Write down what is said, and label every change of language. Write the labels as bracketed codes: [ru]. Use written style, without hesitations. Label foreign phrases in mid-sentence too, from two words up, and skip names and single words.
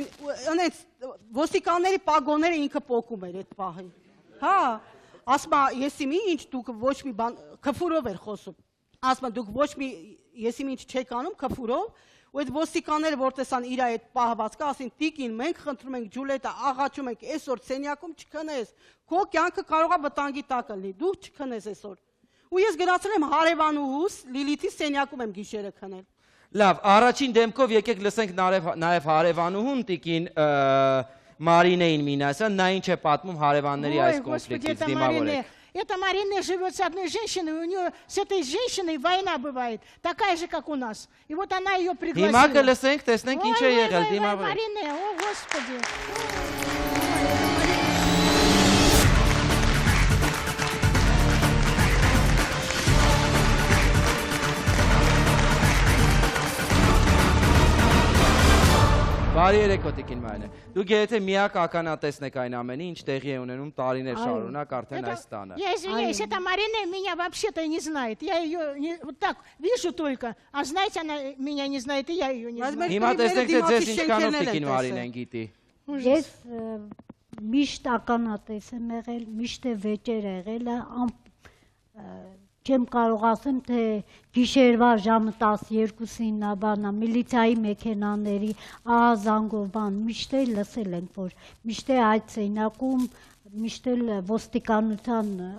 [hy] այնց ոստիկանների պագոները ինքը պոկում էր այդ պահին։ Հա, ասма, եսի մի ինչ դուք ոչ մի բան քֆուրով էր խոսում։ Ասма դուք ոչ մի եսի մի ինչ չեք անում քֆուրով, ու այդ ոստիկանները որ տեսան իր այդ պահվածքը, ասին տիկին, մենք խնդրում ենք Ջուլիետա, աղաչում ենք այսօր սենյակում չքնես։ Քո կյանքը կարող է վտանգի տակ լինի, դու չքնես այսօր։ Ու ես գնացել եմ հարևանուհուս Լիլիթի սենյակում եմ գիշերը քնել։ Լավ, առաջին դեմքով եկեք լսենք նաև հարևանուհուն Տիկին Մարինեին Մինասյան, նա ինչ է պատմում հարևանների այս կոնֆլիկտից դիմավորեք։ [ru] Это Марина живет с одной женщиной, у нее с этой женщиной война бывает, такая же, как у нас. И вот она ее пригласила. [hy] Հիմա կլսենք, տեսնենք ինչ է եղել դիմավորեք։ [ru] Марина, о, Господи. [hy] Բարի երեկո Տիկին Մարինե։ Դուք եթե միակ ականատեսն եք այն ամենի, ինչ տեղի է ունենում տարիներ շարունակ արդեն այս տանը։ [ru] Я извиняюсь, эта Марина меня вообще-то не знает. Я ее вот так вижу только, а знаете, она меня не знает, и я ее не знаю. [hy] Հիմա տեսնենք թե ձեզ ինչքանով Տիկին Մարինեն գիտի։ Ես միշտ ականատես եմ եղել, միշտ է վեճեր եղել, չեմ կարող ասեմ, թե գիշերվա ժամը 12-ին բանա, միլիցիայի մեքենաների ահազանգով բան, միշտ է լսել ենք, որ միշտ է այդ սենյակում, միշտ է ոստիկանության